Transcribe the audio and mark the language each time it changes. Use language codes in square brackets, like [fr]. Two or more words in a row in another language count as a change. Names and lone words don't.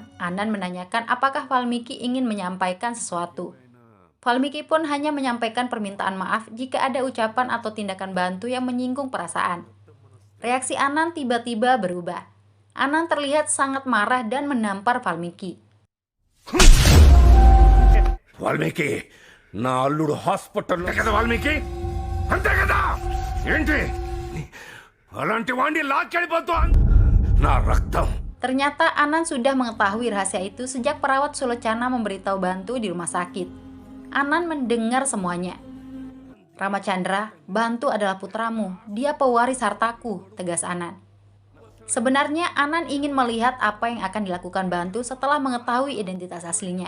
[id] Anand menanyakan apakah Valmiki ingin menyampaikan sesuatu. Valmiki pun hanya menyampaikan permintaan maaf jika ada ucapan atau tindakan Bantu yang menyinggung perasaan. Reaksi Anand tiba-tiba berubah. Anand terlihat sangat marah dan menampar Valmiki. [te] వాల్మీకి నా అల్లుడు హాస్పిటల్లో కదా వాల్మీకి అంతే కదా ఏంటి అలాంటి వాడిని లాక్కెళ్ళిపోతూ నా రక్తం. [id] Ternyata Anand sudah mengetahui rahasia itu sejak perawat Sulocana memberitahu Bantu di rumah sakit. Anand mendengar semuanya. Ramachandra, Bantu adalah putramu, dia pewaris hartaku, tegas Anand. Sebenarnya Anand ingin melihat apa yang akan dilakukan Bantu setelah mengetahui identitas aslinya.